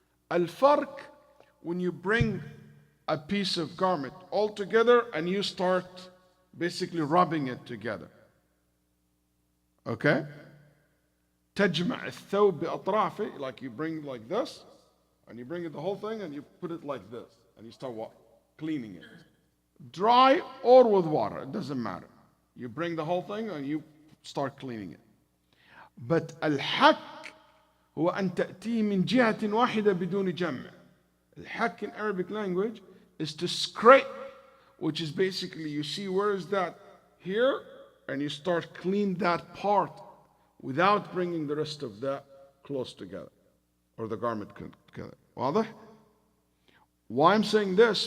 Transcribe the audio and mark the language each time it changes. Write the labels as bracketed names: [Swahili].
[English] Al-farq, when you bring a piece of garment all together and you start basically rubbing it together. Okay? [Arabic] تجمع الثوب بأطرافه, [English] like you bring like this, and you bring it the whole thing and you put it like this, and you start cleaning it. Dry or with water, it doesn't matter. You bring the whole thing and you start cleaning it. [Arabic] But al-hak هو أن تأتي من جهة واحدة بدون جمع. [English] Al-hak in Arabic language is to scrape, which is basically you see where is that here, and you start clean that part without bringing the rest of the clothes together or the garment together. [Arabic] واضح? [English] Why I'm saying this?